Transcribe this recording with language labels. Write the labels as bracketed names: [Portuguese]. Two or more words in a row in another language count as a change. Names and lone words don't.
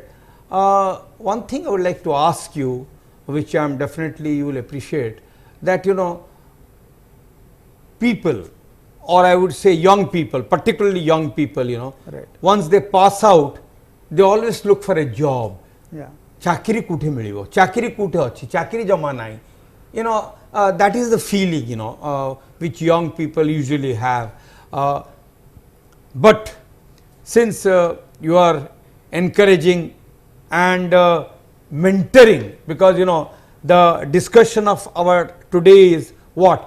[English] One thing I would like to ask you, which I am definitely you will appreciate, that people, or I would say young people, particularly young people, once they pass out, they always look for a job. Yeah. [Odia] ଚାକିରି କୋଠି ମିଳିବ ଚାକିରି କୋଠି ଅଛି ଚାକିରି ଜମା ନାହିଁ [English] that is the feeling, which young people usually have. But since you are encouraging and mentoring, because the discussion of our today is what?